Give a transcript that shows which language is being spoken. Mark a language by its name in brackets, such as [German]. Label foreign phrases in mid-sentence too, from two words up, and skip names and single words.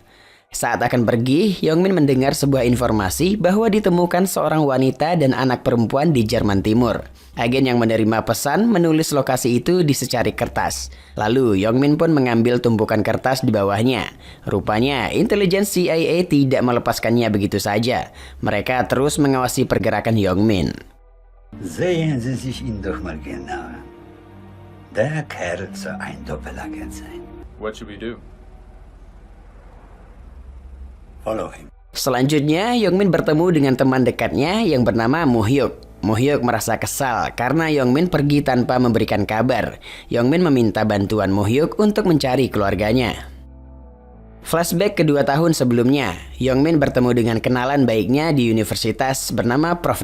[Indonesian] Saat akan pergi, Yongmin mendengar sebuah informasi bahwa ditemukan seorang wanita dan anak perempuan di Jerman Timur. Agen yang menerima pesan menulis lokasi itu di secari kertas. Lalu Yongmin pun mengambil tumpukan kertas di bawahnya. Rupanya intelijen CIA tidak melepaskannya begitu saja. Mereka terus mengawasi pergerakan Yongmin. [German] Sehen Sie sich ihn doch mal genauer. Der Kerl soll ein Doppelagent sein. [English] What should we do? Follow him. [Indonesian] Selanjutnya, Yongmin bertemu dengan teman dekatnya yang bernama Muhyuk. Muhyuk merasa kesal karena Yongmin pergi tanpa memberikan kabar. Yongmin meminta bantuan Muhyuk untuk mencari keluarganya. Flashback ke 2 tahun sebelumnya, Yongmin bertemu dengan kenalan baiknya di universitas bernama Prof.